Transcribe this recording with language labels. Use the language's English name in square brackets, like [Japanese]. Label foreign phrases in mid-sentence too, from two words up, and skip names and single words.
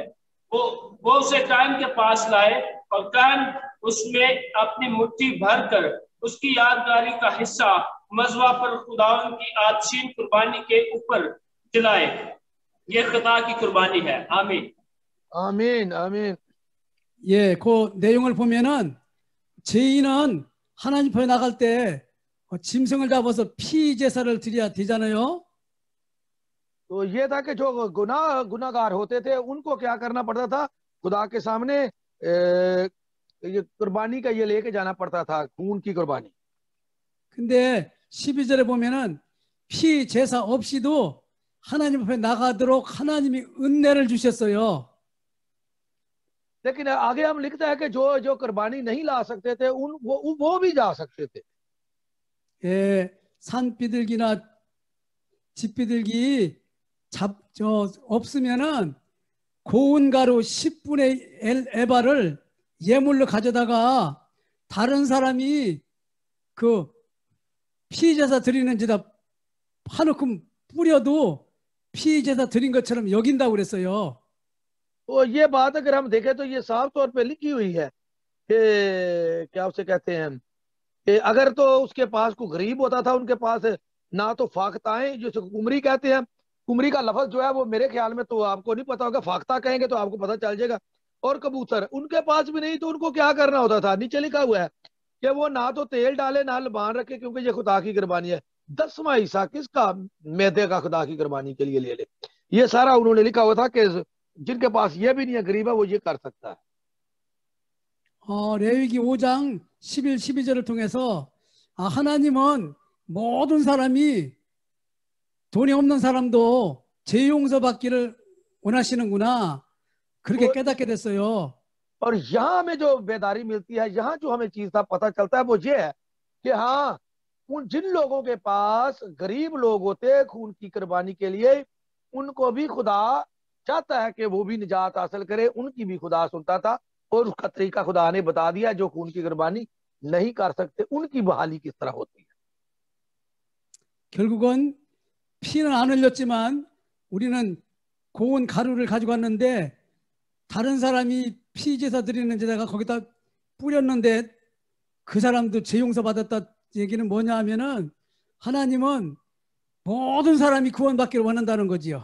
[Urdu] وہ اسے کاین کے پاس لائے اور کاین اس میں اپنی مٹھی بھر کر اس کی یادگاری کا حصہ مزوا پر خداون کی آدشین قربانی کے اوپر جلائے. یہ خدا کی قربانی ہے۔ آمین آمین آمین. [Korean] 예, 그 내용을 보면은 죄인은 하나님 앞에 나갈 때 짐승을 잡아서 피 제사를 드려야 되잖아요. [Urdu] تو یہ تھا کہ جو گناہگار ہوتے تھے ان کو کیا کرنا پڑتا تھا، خدا کے سامنے یہ قربانی کا یہ لے کے جانا پڑتا تھا، خون کی قربانی. [Korean] 근데 12절에 보면은 피 제사 없이도 하나님 앞에 나가도록 하나님이 은혜를 주셨어요. [Urdu] لیکن آگے ہم لکھتا ہے کہ جو جو قربانی نہیں لا سکتے تھے وہ بھی جا سکتے تھے. [Korean] 예, 산 비둘기나 집 비둘기 없으면은 고운 가루 10분의 에바를 예물로 가져다가 다른 사람이 그 피제사 드리는 데다 한우큼 뿌려도 피제사 드린 것처럼 여긴다고 그랬어요. [Urdu] تو یہ بات اگر ہم دیکھیں تو یہ صاف طور پہ لکھی ہوئی ہے کہ کیا اسے کہتے ہیں کہ اگر تو اس کے پاس کوئی غریب ہوتا تھا، ان کے پاس نہ تو فاختائیں جو قمری کہتے ہیں، قمری کا لفظ جو ہے وہ میرے خیال میں تو آپ کو نہیں پتا ہوگا، فاختہ کہیں گے تو آپ کو پتا چل جائے گا، اور کبوتر ان کے پاس بھی نہیں، تو ان کو کیا کرنا ہوتا تھا، نیچے لکھا ہوا ہے کہ وہ نہ تو تیل ڈالے نہ لبان رکھے، کیونکہ یہ خدا کی قربانی ہے. 10واں حصہ کس کا? میدے کا خدا کی قربانی کے لیے لے لے۔ یہ سارا انہوں نے لکھا ہوا تھا کہ جن کے پاس یہ بھی نہیں ہے، غریب ہے، وہ یہ کر سکتا ہے. [Korean] 레위기 5장 11, 12절을 통해서 하나님은 모든 사람이 돈이 없는 사람도 죄 용서 받기를 원하시는구나, 그렇게 깨닫게 됐어요. [Urdu] اور یہاں ہمیں جو بیداری ملتی ہے، یہاں جو ہمیں چیز کا پتا چلتا ہے وہ یہ ہے کہ ہاں، ان جن لوگوں کے پاس غریب لوگ ہوتے خون کی قربانی کے لیے، ان کو بھی خدا چاہتا ہے کہ وہ بھی نجات حاصل کرے، ان کی بھی خدا سنتا تھا، اور اس کا طریقہ خدا نے بتا دیا. جو خون کی قربانی نہیں کر سکتے ان کی بحالی کس طرح ہوتی ہے. [Korean] 결국은 피는 안 흘렸지만 우리는 고운 가루를 가지고 왔는데 다른 사람이 피 제사 드리는 데다가 거기다 뿌렸는데 그 사람도 죄 용서 받았다 얘기는 뭐냐 하면은 하나님은 모든 사람이 구원받기를 원한다는 거지요.